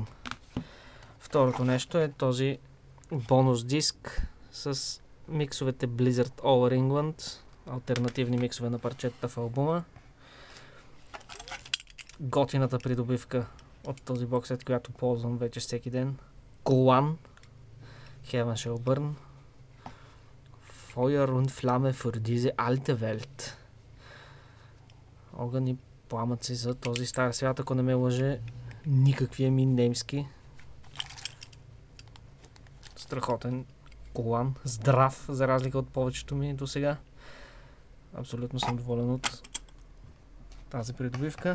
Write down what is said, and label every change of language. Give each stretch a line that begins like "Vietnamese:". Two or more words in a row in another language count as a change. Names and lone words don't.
Bulgarian: Второто нещо е този бонус диск с миксовете Blizzard Over England, алтернативни миксове на парчетата в албума. Готината придобивка от този боксет, която ползвам вече всеки ден. Колан Heaven Shall Burn.
German: Feuer und Flamme für diese alte Welt.
Bulgarian: Огън и пламъци за този стар свят, ако не ме лъже никаквия ми немски. Страхотен колан, здрав, за разлика от повечето ми до сега. Абсолютно съм доволен от тази придобивка.